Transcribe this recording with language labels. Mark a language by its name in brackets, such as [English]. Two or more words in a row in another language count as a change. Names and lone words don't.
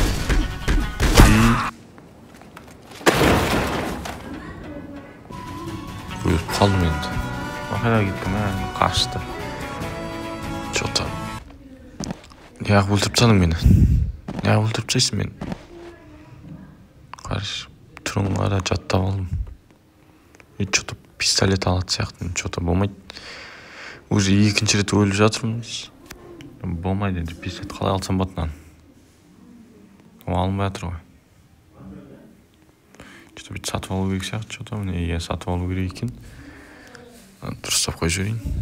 [Kazakh] Өліп қалдым енді. Қайда кеттім, қашты. Что-то. Неғып өлтіріп тастадың мені? Неғып өлтіріп тастайсың мені? Қараш, түріңға да жаттап алдым. Что-то пистолет алады сияқты, что-то болмайды. Уже 2-ші рет өліп жатырмыз. Болмайды енді, пистолет қалай алсам батынан. Алынбай жатыр ғой. Что-то бүйтіп сатып алу керек сияқты, что-то міне сатып алу керек екен. Дұрыстап қой жүрейін.